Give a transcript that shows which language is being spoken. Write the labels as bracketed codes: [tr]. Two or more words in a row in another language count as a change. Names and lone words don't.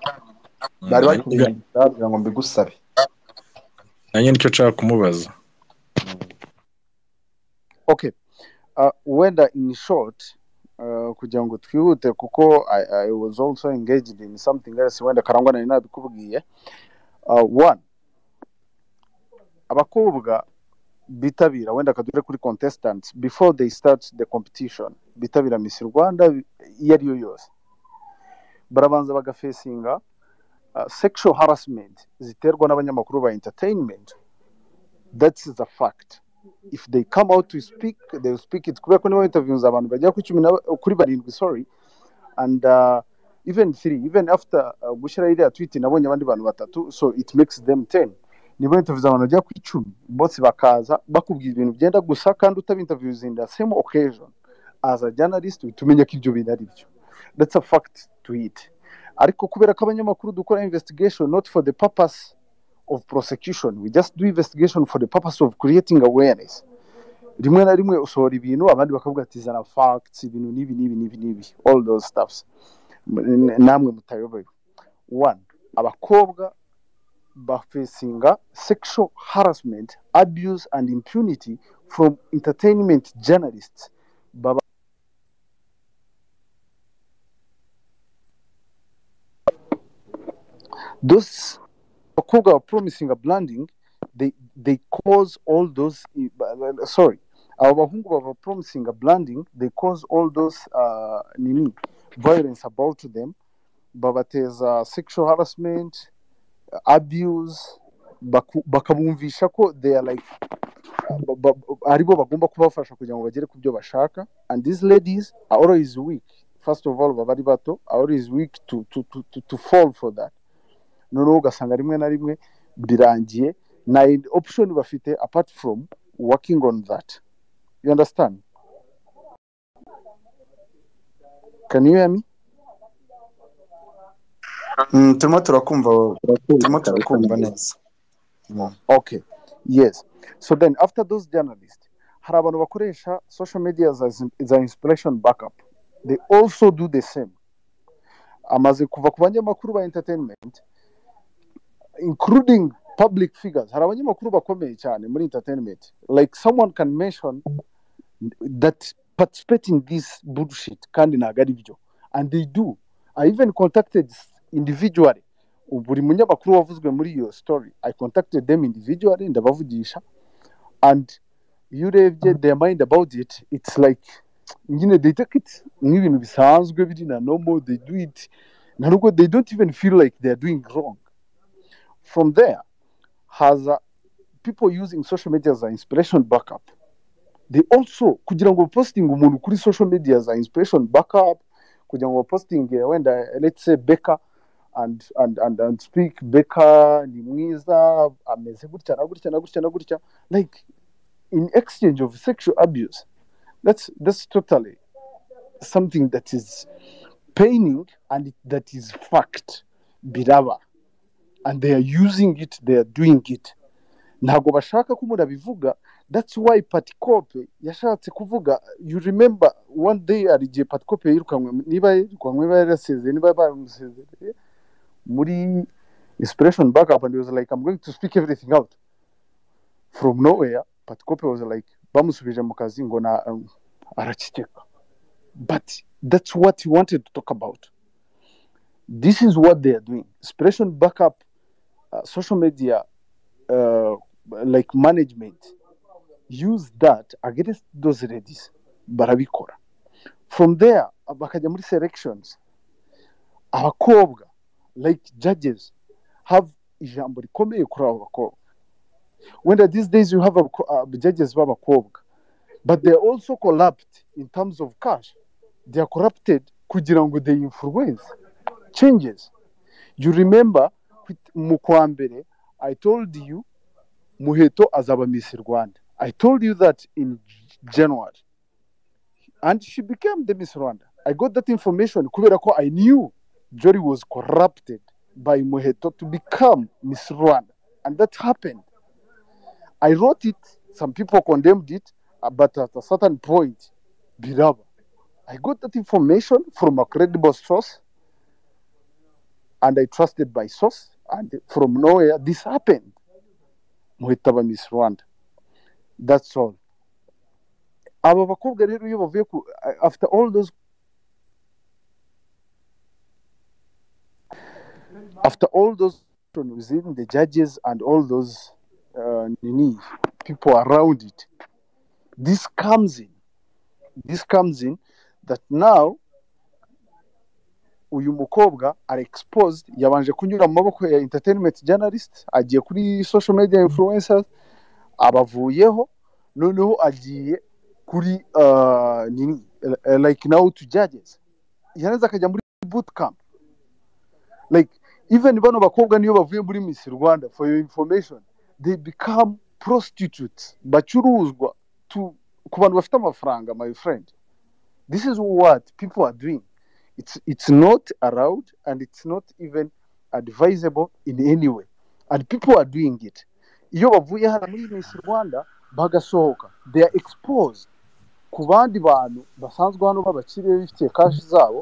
[rw] Bari bari kunyandikira kugira ngo mbigusabe. Nanjye nicyo nshaka kumubaza. [en] Okay. Wenda in short, [rw] kugira ngo twihute kuko [en] I was also engaged in something else [rw] wenda Karangwa nari nabikubwiye. [en] One, [rw] abakobwa bitabira wenda kadure kuri [en] contestants before they start the competition, [rw] bitabira Miss Rwanda yariyo yose, barabanza bagafacinga [en] sexual harassment [rw] ziterwa n'abanyamakuru ba entertainment. [en] That's the fact. If they come out to speak, they will speak it. [rw] Kubera ko niba interviews abantu bajya kuri barindwi, [en] sorry, and even 3, even after [rw] gushira iriya tweet nabonye abandi bantu batatu, [en] so it makes them 10. [rw] Niba interviews abantu bajya ku 10 bose bakaza bakubwira ibintu byenda gusa kandi utaba interviews [en] in the same occasion, as a journalist [rw] utumenya ko ibyo bintu ari byo. [en] That's a fact to it. [rw] Ariko kubera ko abanyamakuru dukora [en] investigation not for the purpose of prosecution, we just do investigation for the purpose of creating awareness. [rw] Rimwe na rimwe usohora ibintu abandi bakavuga ati zana facts, ibintu nibi, [en] all those stuffs [rw] namwe mutayoboye. [en] One, [rw] abakobwa bafacinga [en] sexual harassment, abuse and impunity from entertainment journalists. Those bakobwa are promising a blending, they cause all those sorry, [rw] abahungu baba [en] promising a blending, they cause all those violence about them, babateza sexual harassment, abuse, [rw] bakabumvisha ko [en] they are like [rw] aribo bagomba kubafasha kugira ngo bagere ku byo bashaka, [en] and these ladies are always weak. First of all, [rw] bari bato [en] are always weak to fall for that. [rw] Noneho ugasanga rimwe na rimwe birangiye na option bafite apart from working on that. [en] You understand? Can you hear me? [rw] turimo turakumva neza. [en] Okay, yes. So then after those journalists, [rw] hari abantu bakoresha [en] social media as inspiration backup. They also do the same. [rw] Amaze kuva ku banyamakuru ba [en] entertainment, including public figures, [rw] hari abanyamakuru bakomeye cyane muri entertainment. [en] Like someone can mention that participate in this bullshit [rw] kandi ntago ari byo, [en] and they do. I even contacted individually [rw] buri munyamakuru wavuzwe muri iyo story. [en] I contacted them individually ndabavugisha, and you urebye their mind about it, it's like they take it [rw] nk'ibintu bisanzwe biri na [en] normal. They do it ntabwo, they don't even feel like they're doing wrong. From there has people using social media as an inspiration backup. They also [rw] kugira ngo [en] posting [rw] umuntu kuri [en] social media as an inspiration backup, [rw] kugira ngo posting wenda [en] let's say Becca and speak Becca [rw] ni mwiza ameze gutya na gutya na gutya na gutya, [en] like in exchange of sexual abuse. That's totally something that is paining, and that is fact biraba, and they are using it, they are doing it. [rw] Ntago bashaka ko umuntu abivuga. [en] That's why Patikope [rw] yashatse kuvuga. [en] You remember one day [rw] arigiye Patikope yirukanwe, niba yarasezeye niba bamusezeye muri [en] inspiration backup, and he was like, I'm going to speak everything out. From nowhere Patikope was like, [rw] bamusubije mu kazi ngo na araceceka. [en] But that's what he wanted to talk about. This is what they are doing. Inspiration backup, social media like management use that against those ladies. [rw] Barabikora. [en] From there [rw] bakajya muri selections. Abakobwa [en] like judges have [rw] ijambo rikomeye kuri abo bakobwa. [en] When these days you have judges b'abakobwa, but they're also corrupt in terms of cash. They are corrupted [rw] kugira ngo [en] they influence changes. You remember [rw] mu kwa mbere [en] I told you Muheto azaba Miss Rwanda. I told you that in January, and she became the Miss Rwanda. I got that information [rw] kubera ko [en] I knew Jory was corrupted by Muheto to become Miss Rwanda, and that happened. I wrote it, some people condemned it, but at a certain point, Biraba, I got that information from a credible source, and I trusted my source, and from nowhere, this happened. Muheto Miss Rwanda. That's all. [rw] Aba bakobwa rero iyo bavuye [en] after all those within the judges and all those people around it, this comes in that now [rw] uyu mukobwa [en] are exposed. [rw] Yabanje kunyura mu maboko ya [en] entertainment journalist, [rw] agiye kuri [en] social media influencers, [rw] abavuyeho, noneho agiye kuri [en] like now to judges. [rw] Yaneza akajya muri [en] boot camp. Like even [rw] bano bakobwa niyo bavuye muri Miss Rwanda, [en] for your information, they become prostitutes, [rw] bacuruzwa ku bantu bafite amafaranga, [en] my friend. This is what people are doing. It's not allowed, and it's not even advisable in any way, and people are doing it. [rw] Iyo bavuye hano muri Miss Rwanda bagasohoka, [en] they are exposed [rw] ku bandi bantu basanzwe hano babakiriye bifitiye cash zabo.